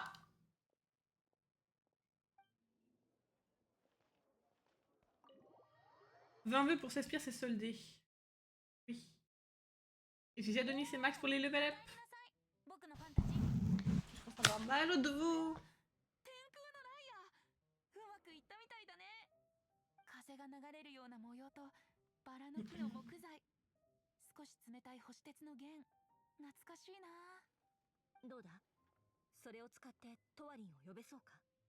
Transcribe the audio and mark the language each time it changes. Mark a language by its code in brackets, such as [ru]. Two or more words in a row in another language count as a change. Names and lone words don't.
[fr] « 20 vœux pour 16 pierres, c'est soldé. Oui. Et j'ai déjà donné ses max pour les [en] level up. [fr] Je pense avoir mal au dos. [ja] 風が流れるような模様とバラの木の木材少し冷たい星鉄の弦懐かしいな。どうだ、それを使ってトワリンを呼べそうか。